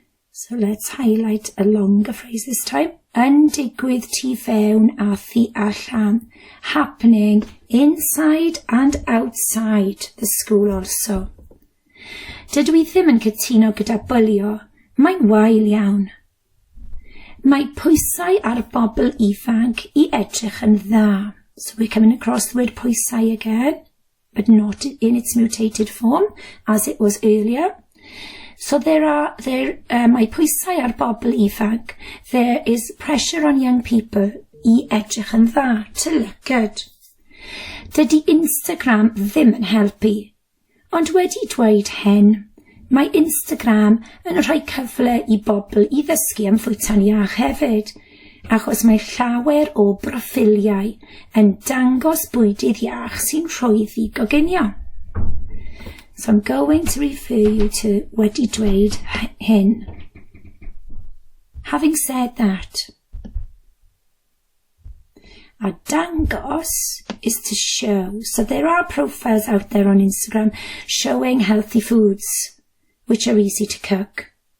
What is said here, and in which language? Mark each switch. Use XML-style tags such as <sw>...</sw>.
<en>So let's highlight a longer phrase this time.</en> <cy>Yn digwydd tu fewn a thu allan.</cy> <en>Happening inside and outside the school also.</en> <cy>Dydw I ddim yn cytuno gyda bwlio. Mae'n wael iawn. Mae pwysau ar bobl ifanc I edrych yn dda.</cy> <en>So we're coming across the word pwysau again, but not in its mutated form, as it was earlier.</en> <cy>So mae pwysau ar bobl ifanc.</cy> <en>There is pressure on young people</en> <cy>I edrych yn dda,</cy> <en>to look good.</en> <cy>Dydy Instagram ddim yn helpu. Ond wedi dweud hyn, mae Instagram yn rhoi cyfle I bobl I ddysgu am fwyta'n iach hefyd, achos mae llawer o broffiliau yn dangos bwydydd iach sy'n rhwydd I goginio.</cy> <en>So I'm going to refer you to</en> <cy>wedi dweud hyn.</cy> <en>Having said that, a dangos is to show. So there are profiles out there on Instagram showing healthy foods, which are easy to cook.</en>